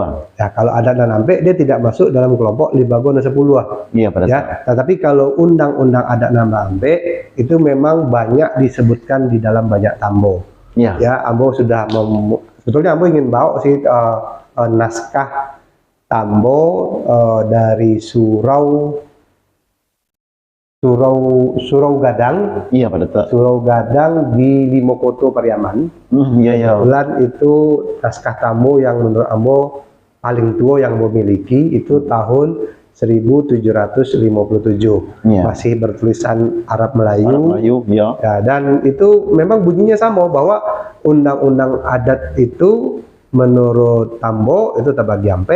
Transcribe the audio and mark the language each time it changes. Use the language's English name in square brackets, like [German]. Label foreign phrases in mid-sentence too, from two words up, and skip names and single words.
[Indonesian] Ya, kalau adat dan ampe dia tidak masuk dalam kelompok 5 dan 10. Iya Pak Datuk. Ya, tetapi kalau undang-undang adat dan ampe itu memang banyak disebutkan di dalam banyak tambo. Iya. Ya, Ambo sudah sebetulnya Ambo ingin bawa sih naskah tambo dari Surau Gadang, Iya Pak Datuk. Surau Gadang di Limokoto Pariaman. Iya ya. Kebetulan itu naskah tambo yang menurut Ambo paling tua yang Ambo miliki itu tahun 1757. Iya. Masih bertulisan Arab Melayu. Arab Melayu, ya. Ya, dan itu memang bunyinya sama bahwa undang-undang adat itu menurut Tambo itu terbagi ampe.